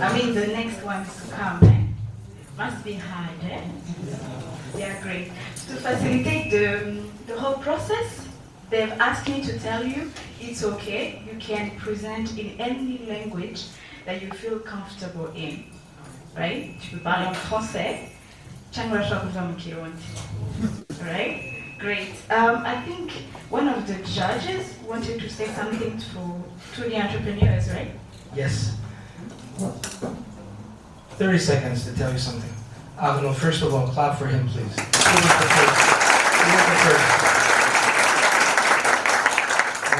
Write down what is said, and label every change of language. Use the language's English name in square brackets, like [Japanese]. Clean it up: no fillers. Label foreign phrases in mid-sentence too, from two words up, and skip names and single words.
[English] I mean, the next ones to come, eh? Must be hard, eh? Yeah, great. To facilitate the whole process, they've asked me to tell you it's okay. You can present in any language that you feel comfortable in, right? [French] Tu peux parler en français, [Rundi] cyangwa urashobora kuva mu Kirundi, [English] right? Great. I think one of the judges wanted to say something to the entrepreneurs, right? Yes. 30 seconds to tell you something. Agno, first of all, clap for him, please. He was the first. He was the first.